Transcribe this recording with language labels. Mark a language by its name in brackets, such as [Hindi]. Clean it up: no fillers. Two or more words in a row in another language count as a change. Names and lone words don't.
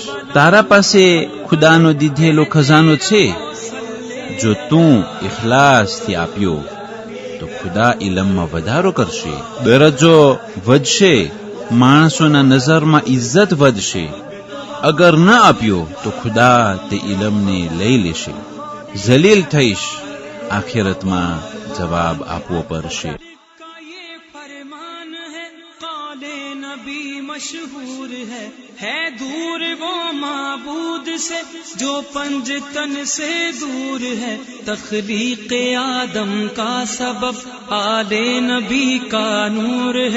[Gujarati] તારા પાસે ખુદાનો દીધેલો ખજાનો છે, જો તું ઇખલાસથી આપ્યો તો ખુદા ઇલમમાં વધારો કરશે, દરજ્જો વધશે, માણસોના નજરમાં ઇજ્જત વધશે. અગર ન આપ્યો તો ખુદા તે ઇલમને લઈ લેશે, જલીલ થઈશ, આખિરતમાં જવાબ આપવો પડશે. [Urdu] مشہور ہے دور وہ معبود سے جو پنجتن سے دور ہے. تخلیق آدم کا سبب آل نبی کا نور ہے.